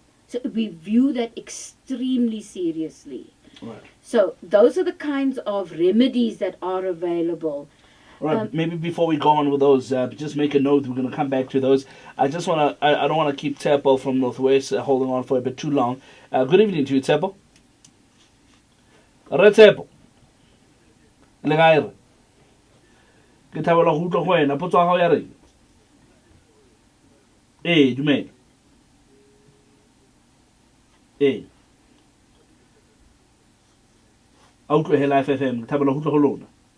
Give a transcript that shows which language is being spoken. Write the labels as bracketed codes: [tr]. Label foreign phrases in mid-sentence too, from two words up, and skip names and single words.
[en] So we view that extremely seriously. Right. So those are the kinds of remedies that are available. Right. Maybe before we go on with those, just make a note. We're going to come back to those. I just want to. I don't want to keep Teppo from Northwest holding on for a bit too long. Good evening to you, Teppo. [tn] Re Teppo. Le gae. Ke thabela go utlwa go wena. Potso ya gago ya reng? Dumela. A utlwe he Life FM. Ke thabela go utlwa go lona.